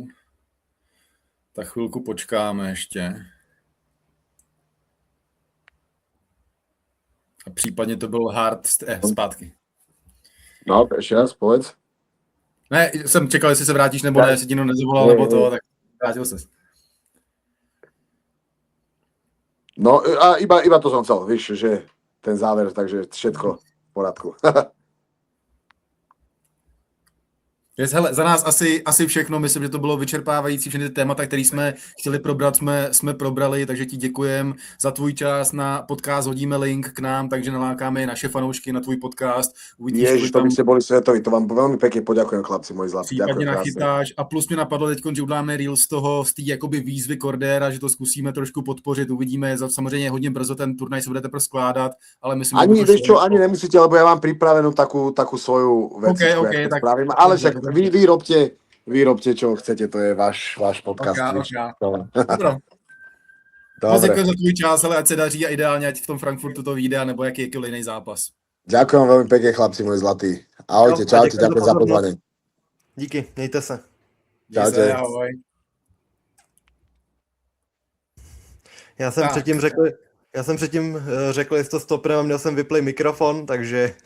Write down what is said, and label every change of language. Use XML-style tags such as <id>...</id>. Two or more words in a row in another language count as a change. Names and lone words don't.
<cs>Tak chvilku počkáme ještě. A případně to byl hard zpátky.</cs> <sk>No, ešte raz, povedz.</sk> <cs>Ne, jsem čekal, jestli se vrátíš, nebo ne, jestli ti někdo nezavolal, nebo to, tak vrátil ses.</cs> <sk>No a iba to som chcel, víš, že ten záver, takže všetko v poradku.</sk> <cs>Hele, za nás asi všechno, myslím, že to bylo vyčerpávající, všechny ty témata, které jsme chtěli probrat, jsme probrali, takže ti děkujem za tvůj čas na podcast, hodíme link k nám, takže nalákáme naše fanoušky na tvůj podcast. Uvidíš,</cs> <sk>Ježiš, to by ste boli svetoví, to vám veľmi pekne poďakujem, chlapci, moji zlatí.</sk> <cs>Případně nachytáš a plus mě napadlo teď, že uděláme reel z toho, z té jakoby výzvy Cordera, že to zkusíme trošku podpořit, uvidíme, samozřejmě hodně brzo ten turnaj se bude teprve skládat, ale myslím,</cs> <sk>ani, že to vieš čo, ani nemusíte, lebo ja mám pripravenú takú svoju vec, Okay, tak spravím, ale však vy robte, čo chcete, to je váš podcast.</sk> <cs>Dobro.</cs> <sk>Dobre.</sk> <cs>Děkuji za tvůj čas, ale ať se daří a ideálně, ať v tom Frankfurtu to vyjde, nebo jakýkoliv jiný zápas.</cs> <sk>Ďakujem veľmi pekne, chlapci, moji zlatí. Ahojte, čaute, ďakujem za pozvanie.</sk> <cs>Díky, mějte se.</cs> <sk>Čaute.</sk> <cs>Ahoj. Já jsem předtím řekl, jestli to stopneme, měl jsem vyplay mikrofon, takže</cs>